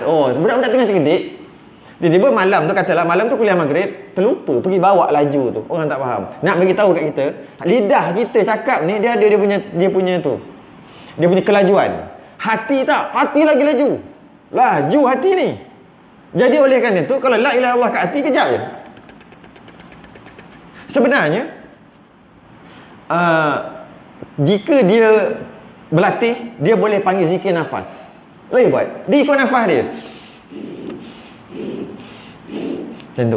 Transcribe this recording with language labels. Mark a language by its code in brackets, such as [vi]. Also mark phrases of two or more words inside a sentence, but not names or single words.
[ms] Oh, budak-budak tengah cerdik. Tiba-tiba malam tu katalah malam tu kuliah maghrib, terlupa pergi bawa laju tu. Orang tak faham. Nak bagi tahu kat kita, lidah kita cakap ni dia ada dia punya tu. Dia punya kelajuan. Hati tak? Hati lagi laju. Laju hati ni. Jadi oleh kerana tu kalau [ar] لا إله إلا الله [ms] kat hati kejap je. Sebenarnya jika dia berlatih, dia boleh panggil zikir nafas. Boleh buat. Dia ikut nafas dia. Macam tu.